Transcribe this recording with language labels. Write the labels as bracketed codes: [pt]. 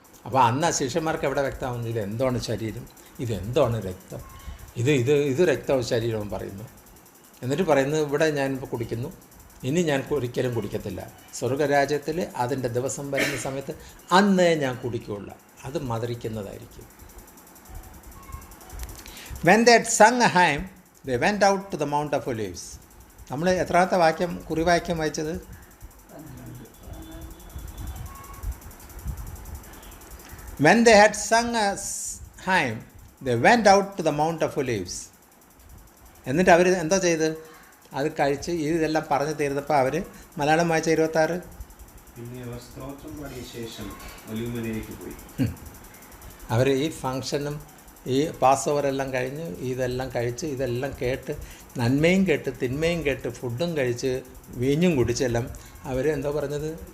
[ml] അപ്പോൾ അന്ന് ആ ശിഷ്യന്മാർക്ക് എവിടെ വ്യക്തമാവുന്നു? ഇതെന്താണ് ശരീരം, ഇതെന്താണ് രക്തം, ഇത് രക്തവും ശരീരവും പറയുന്നു. എന്നിട്ട് പറയുന്നത് ഇവിടെ ഞാനിപ്പോൾ കുടിക്കുന്നു, ഇനി ഞാൻ ഒരിക്കലും കുടിക്കത്തില്ല. സ്വർഗരാജ്യത്തിൽ അതിൻ്റെ ദിവസം വരുന്ന സമയത്ത് അന്നേ ഞാൻ കുടിക്കുകയുള്ളൂ, അത് മധുരിക്കുന്നതായിരിക്കും. [en] When they had sung a hymn, they went out to the Mount of Olives. [ml] നമ്മൾ എത്രാമത്തെ വാക്യം, കുറിവാക്യം വായിച്ചത്? [en] When they had sung a hymn, they went out to the Mount of Olives. [ml] എന്നിട്ട് അവർ എന്താ ചെയ്ത്? അത് കഴിച്ച് ഇതെല്ലാം പറഞ്ഞു തീർന്നപ്പോൾ അവർ, മലയാളം വായിച്ച 26, പിന്നെ അവർ സ്തോത്രം പാടിയ ശേഷം ഒലിവുമലയിലേക്ക് പോയി. അവർ ഈ ഫങ്ഷനും ഈ പാസ് ഓവറെല്ലാം കഴിഞ്ഞ് ഇതെല്ലാം കഴിച്ച് ഇതെല്ലാം കേട്ട്, നന്മയും കേട്ട് തിന്മയും കേട്ട് ഫുഡും കഴിച്ച് വീഞ്ഞും കുടിച്ചെല്ലാം അവർ എന്താ പറഞ്ഞത്?